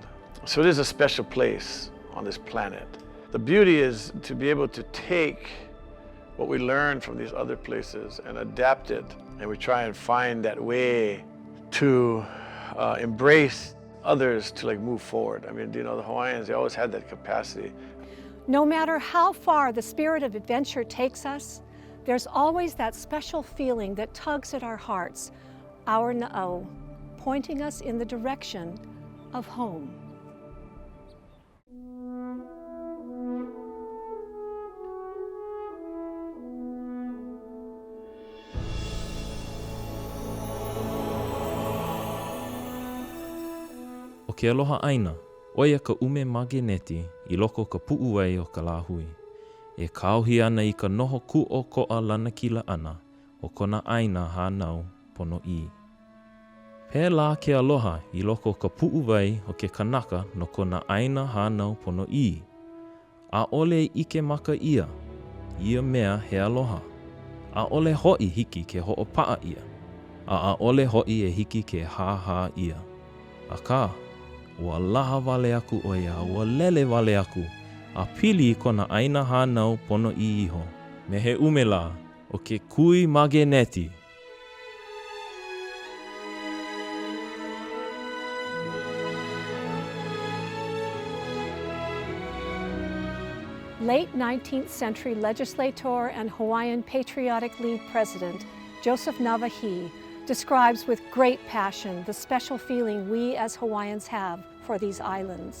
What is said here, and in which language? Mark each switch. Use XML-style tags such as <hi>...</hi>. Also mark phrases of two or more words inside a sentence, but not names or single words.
<en>So it is a special place on this planet. The beauty is to be able to take what we learn from these other places and adapt it, and we try and find that way to embrace others to move forward. The Hawaiians, they always had that capacity. No matter how far the spirit of adventure takes us, there's always that special feeling that tugs at our hearts, our na'au, pointing us in the direction of home.</en> <haw>O ke aloha aina, oia ka ume mageneti I loko ka pu'uai o ka lāhui. E kāohi ana I ka noho ku'o ko'a lanakila ana o kona aina hānau pono I. Pēlā ke aloha I loko ka pu'uwai o ke kanaka no kona aina hānau pono I. A ole ike maka ia mea he aloha. A ole ho'i hiki ke ho'opa'a ia. A ole ho'i e hiki ke hāhā ia. Aka, ua laha wale aku o ia, ua lele wale aku, a pili I kona aina hānau pono I iho. Me he umela o ke kui mageneti.</haw> <en>Late 19th century legislator and Hawaiian Patriotic League president Joseph Navahi describes with great passion the special feeling we as Hawaiians have for these islands.</en>